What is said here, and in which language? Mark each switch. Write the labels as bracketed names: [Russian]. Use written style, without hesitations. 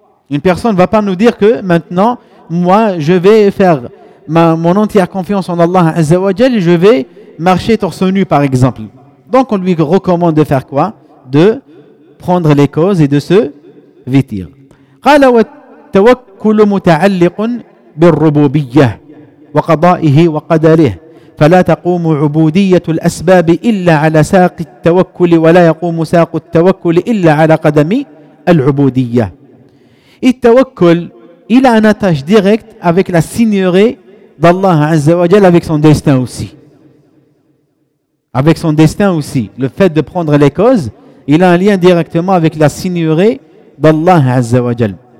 [French] Une personne ne va pas nous dire que maintenant, moi je vais faire mon entière confiance en Allah Azza wa Jal, je vais marcher torse nu par exemple. Donc on lui recommande de faire quoi? De prendre les causes et de se vêtir. [Arabic] قال والتوكل متعلق بالربوبية وقضائه وقدره فلا تقوم عبودية الأسباب إلا على ساق التوكل ولا يقوم ساق التوكل إلا على قدم العبودية. [French] Et tawakkul, il a un attache direct avec la seigneurie d'Allah Azza wa Jal, avec son destin aussi. Avec son destin aussi. Le fait de prendre les causes, il a un lien directement avec la seigneurie d'Allah Azza wa Jal.